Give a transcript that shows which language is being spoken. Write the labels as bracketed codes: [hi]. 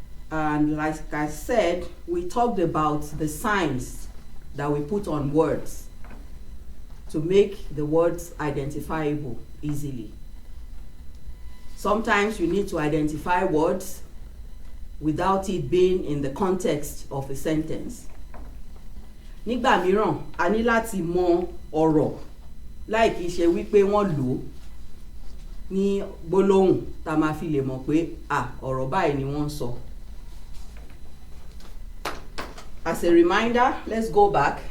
[en] And like I said, we talked about the signs that we put on words to make the words identifiable easily. Sometimes you need to identify words without it being in the context of a sentence. [yo] Nígbà mìíràn, a ní láti mọ ọ̀rọ̀ láì kìí ṣe wípé wọ́n lò ó ní gbólóhùn tá a máa fi lè mọ̀ pé ọ̀rọ̀ báyìí ni wọ́n ń sọ. [en] As a reminder, let's go back.